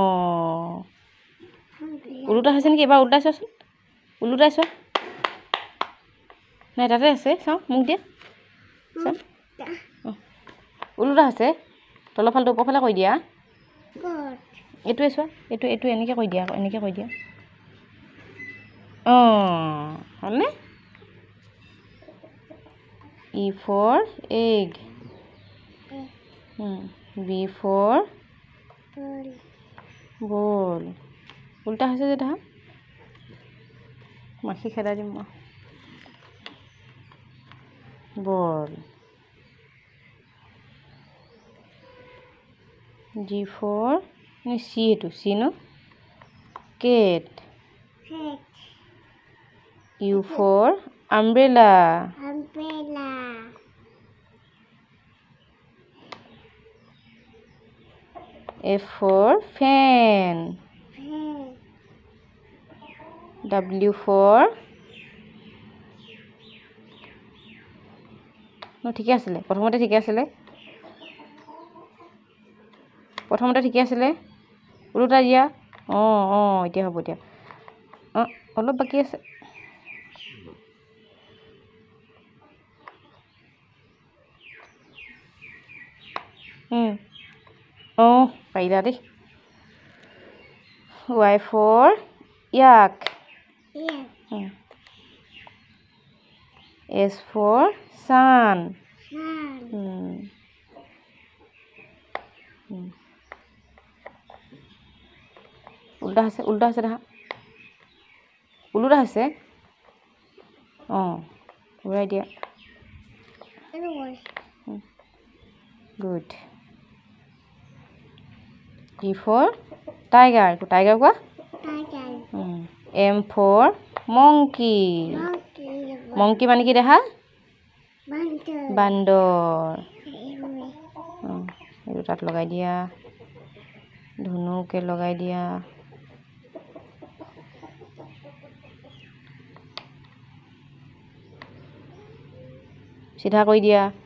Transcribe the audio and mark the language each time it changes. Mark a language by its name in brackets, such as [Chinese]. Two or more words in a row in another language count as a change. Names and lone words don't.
[Assamese] উলুটা হৈছে নেকি এবাৰ উলটাই চোৱাচোন উলুটাই চোৱা নাই তাতে আছে চাওঁ মোক দিয়া চাওঁ উলুটা আছে তলৰ ফালটো ওপৰ ফালে কৈ দিয়া এইটোৱে চোৱা এইটো এনেকৈ কৈ দিয়া অ হ'লনে [English] E for egg B for ball [Assamese] উল্টা হৈছে যে দেখা মাখি খেদা দিম মই [English] বল G for C [Assamese] এটো C ন [English] cat U for umbrella F for fan W for [Assamese] ঠিকে আছিলে প্ৰথমতে ঠিকে আছিলে উলুটা দিয়া অ এতিয়া হ'ব দিয়া অলপ বাকি আছে পাৰিলা দেই [English] Y for yak S for sun [Assamese] উল্টা হৈছে দেখা উলুটা হৈছে ঘূৰাই দিয়া গুড [English] T for tiger [Assamese] কোৱা [English] M for monkey [Assamese] মানে কি দেখা বান্দৰ এইটো তাত লগাই দিয়া ধুনুকে লগাই দিয়া চিধা কৰি দিয়া